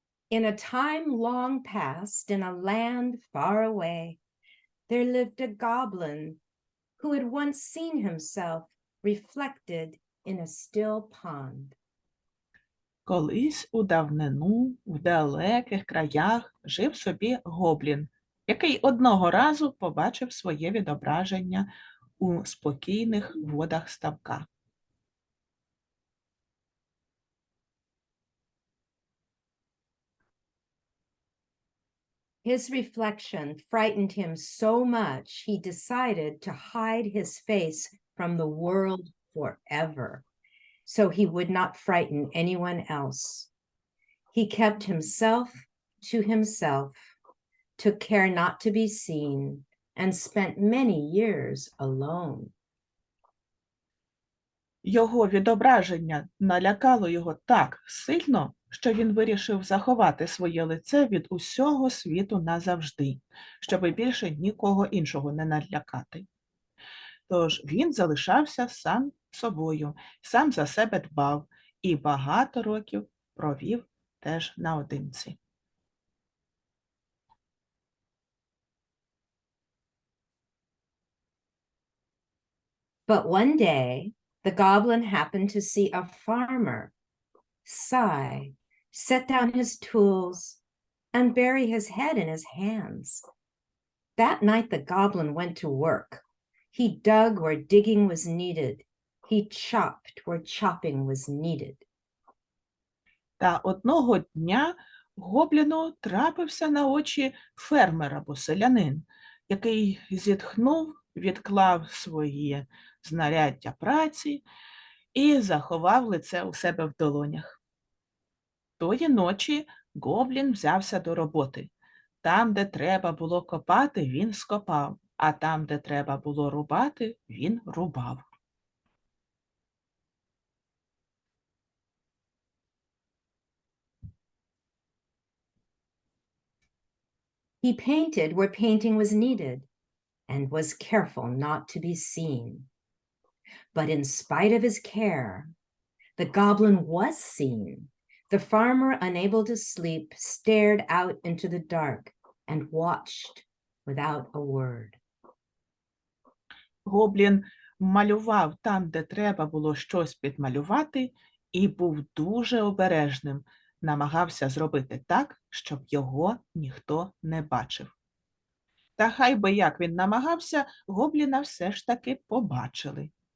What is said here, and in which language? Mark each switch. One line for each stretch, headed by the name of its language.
English: In a time long past, in a land far away, there lived a goblin who had once seen himself reflected in a still pond.
Ukrainian: Колись у давнину, в далеких краях, жив собі гоблін, який одного разу побачив своє відображення у спокійних водах ставка.
English: His reflection frightened him so much, he decided to hide his face from the world forever, so he would not frighten anyone else. He kept himself to himself, took care not to be seen, and spent many years alone.
Ukrainian: Його відображення налякало його так сильно, що він вирішив заховати своє лице від усього світу назавжди, щоби більше нікого іншого не налякати. Тож він залишався сам собою, сам за себе дбав і багато років провів теж наодинці.
English: But one day, the goblin happened to see a farmer sigh, set down his tools, and bury his head in his hands. That night, the goblin went to work. He dug where digging was needed. He chopped where chopping was needed.
Ukrainian: Та одного дня гобліну трапився на очі фермер або селянин, який зітхнув, відклав свої знаряддя праці і заховав лице у себе в долонях. Тої ночі гоблін взявся до роботи. Там, де треба було копати, він скопав, а там, де треба було рубати, він рубав.
English: He painted where painting was needed and was careful not to be seen. But in spite of his care, the goblin was seen. The farmer, unable to sleep, stared out into the dark and watched without a word.
Ukrainian: Гоблін малював там, де треба було щось підмалювати, і був дуже обережним, намагався зробити так, щоб його ніхто не бачив. Та хай би як він намагався, гобліна все ж таки побачили.